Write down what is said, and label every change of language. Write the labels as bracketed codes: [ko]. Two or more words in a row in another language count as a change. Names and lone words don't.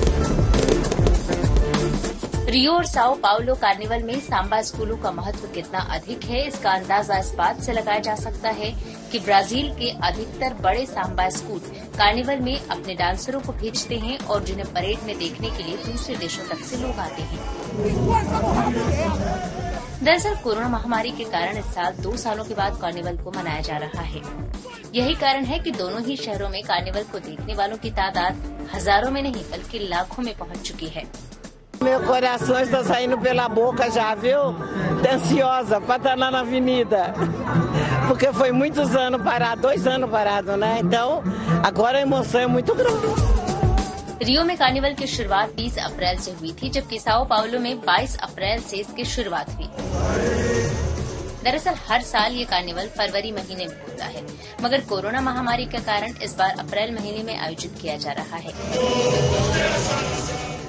[hi] रियो और साओ पाउलो कार्निवल में सांबा स्कूलों का महत्व कितना अधिक है, इसका अंदाजा इस बात से लगाया जा सकता है कि ब्राजील के अधिकतर बड़े सांबा स्कूल कार्निवल में अपने डांसरों को भेजते हैं और जिन्हें परेड में देखने के लिए दूसरे देशों तक से लोग आते हैं। दरअसल कोरोना महामारी के कारण इस साल 2 सालों के बाद कार्निवल को मनाया जा रहा है। यही कारण है कि दोनों ही शहरों में कार्निवल को देखने वालों की तादाद हजारों में नहीं बल्कि लाखों में पहुंच चुकी है। [pt] Meu coração está saindo pela boca já, viu? Tô ansiosa para estar lá na avenida. Porque foi muitos anos parado, 2 anos parado, né? Então, agora a emoção é muito grande. [hi] रियो में कार्निवल की शुरुआत 30 अप्रैल से हुई थी, जबकि साओ पाउलो में 22 अप्रैल से इसकी शुरुआत हुई। दरअसल हर साल ये कार्निवल फरवरी महीने में होता है, मगर कोरोना महामारी के कारण इस बार अप्रैल महीने में आयोजित किया जा रहा है।